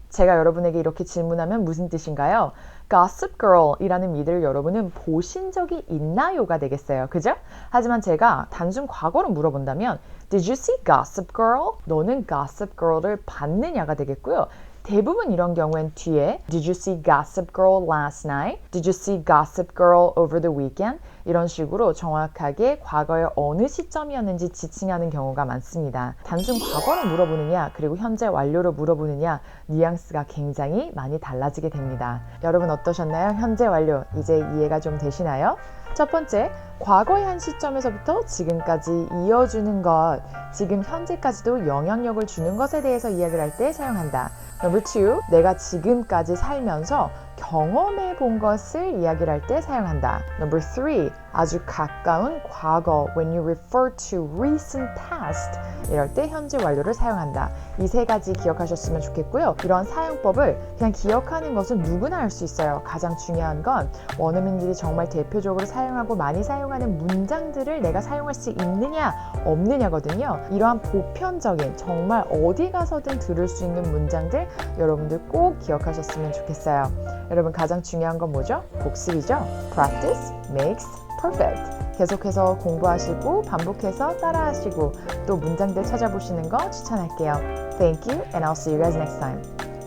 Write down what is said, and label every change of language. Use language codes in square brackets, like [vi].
[ko] 제가 여러분에게 이렇게 질문하면 무슨 뜻인가요? Gossip Girl 이라는 미드를 여러분은 보신 적이 있나요가 되겠어요. 그죠? 하지만 제가 단순 과거로 물어본다면 [en] Did you see Gossip Girl? [ko] 너는 Gossip Girl을 봤느냐가 되겠고요. 대부분 이런 경우엔 뒤에 [en] Did you see Gossip Girl last night? Did you see Gossip Girl over the weekend? [ko] 이런 식으로 정확하게 과거의 어느 시점이었는지 지칭하는 경우가 많습니다. 단순 과거로 물어보느냐 그리고 현재 완료로 물어보느냐 뉘앙스가 굉장히 많이 달라지게 됩니다. 여러분 어떠셨나요? 현재 완료 이제 이해가 좀 되시나요? 첫 번째, 과거의 한 시점에서부터 지금까지 이어주는 것, 지금 현재까지도 영향력을 주는 것에 대해서 이야기를 할 때 사용한다. Number 2, 내가 지금까지 살면서 경험해 본 것을 이야기를 할 때 사용한다. Number 3, 아주 가까운 과거, [en] when you refer to recent past, [ko] 이럴 때 현재 완료를 사용한다. 이 세 가지 기억하셨으면 좋겠고요. 이런 사용법을 그냥 기억하는 것은 누구나 할 수 있어요. 가장 중요한 건 원어민들이 정말 대표적으로 사용하고 많이 사용하는 문장들을 내가 사용할 수 있느냐 없느냐거든요. 이러한 보편적인 정말 어디 가서든 들을 수 있는 문장들 여러분들 꼭 기억하셨으면 좋겠어요. 여러분 가장 중요한 건 뭐죠? 복습이죠. [en] Practice makes perfect. [ko] 계속해서 공부하시고 반복해서 따라하시고 또 문장들 찾아보시는 거 추천할게요. [en] Thank you and I'll see you guys next time.